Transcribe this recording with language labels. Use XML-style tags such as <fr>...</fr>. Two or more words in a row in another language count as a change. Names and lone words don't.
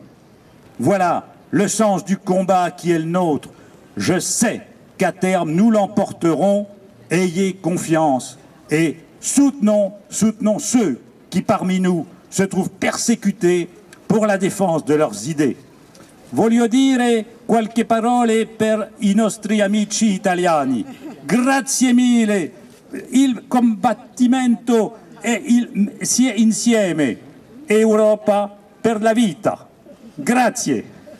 <fr>Voilà le sens du combat qui est le nôtre. Je sais qu'à terme, nous l'emporterons. Ayez confiance et soutenons ceux qui, parmi nous, se trouvent persécutés pour la défense de leurs idées.</fr> <it>Voglio dire qualche parole per i nostri amici italiani. Grazie mille. Il combattimento è insieme. Europa per la vita. Grazie.</it>